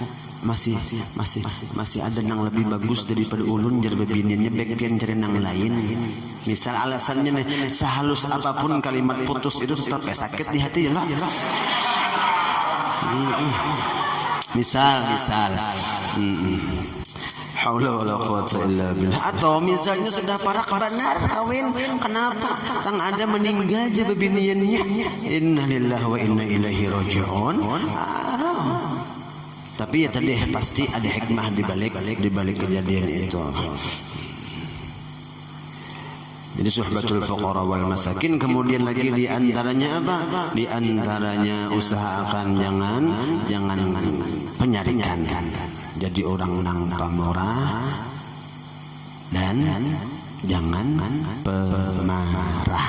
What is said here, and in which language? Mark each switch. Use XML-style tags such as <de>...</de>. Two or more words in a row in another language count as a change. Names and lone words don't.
<bjn>Masih ada yang lebih bagus daripada ulun, jar bebiniannya baik pian cari yang lain.</bjn> <id>Misal alasannya nih, sehalus apapun kalimat putus itu tetap sakit di hati ya lah.</id> <ar>Misal haula wala quwwata illa billah.</ar> <bjn>Atau misalnya sudah parak benar kawin, kenapa tang ada meninggal aja bebiniannya,</bjn> <ar>inna lillahi wa inna ilaihi raji'un.</ar> <id>Tapi ya tadi pasti ada hikmah di balik kejadian itu.</id> <ar>Jadi suhbatul fuqara wal masakin.</ar> <id>Kemudian lagi di antaranya apa? Di antaranya usahakan jangan penyarikan.</id> <bjn>Jadi orang nang pamorah dan jangan pemarah.</bjn>